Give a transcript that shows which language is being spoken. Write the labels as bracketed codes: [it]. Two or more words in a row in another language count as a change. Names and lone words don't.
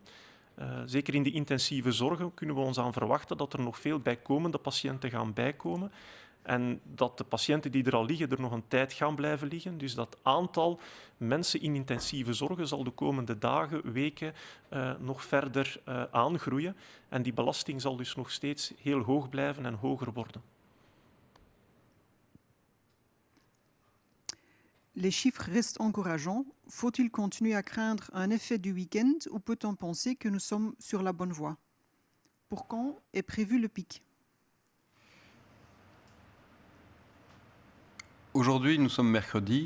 [nl] Zeker in de intensieve zorgen kunnen we ons aan verwachten dat er nog veel bijkomende patiënten gaan bijkomen. En dat de patiënten die er al liggen, er nog een tijd gaan blijven liggen. Dus dat aantal mensen in intensieve zorgen zal de komende dagen, weken nog verder aangroeien. En die belasting zal dus nog steeds heel hoog blijven en hoger worden. [fr] Les chiffres restent encourageants. Faut-il continuer à craindre un effet du week-end ou peut-on penser que nous sommes sur la bonne voie? Pour quand est prévu le pic? Aujourd'hui, nous sommes mercredi.